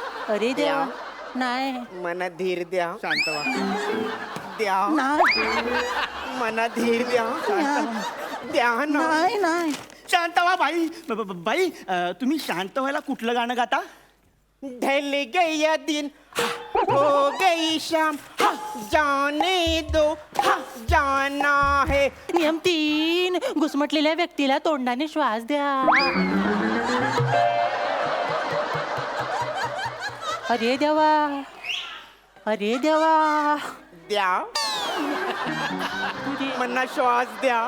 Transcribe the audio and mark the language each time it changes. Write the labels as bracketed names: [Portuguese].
[Marathi] अरे देवा नाही मना धीर द्या शांत व्हा. द्या मना धीर द्या द्या ना. नाही नाही शांत व्हा बाई. बाई तुम्ही शांत व्हायला कुठलं गाणं गाता? [Hindi] ढल गया दिन हो गई शाम जाने दो जाना है. [Marathi] नियम 3 घुसमटलेल्या व्यक्तीला तोंडाने श्वास द्या. अरे देवा अरे देवा द्या मना श्वास द्या.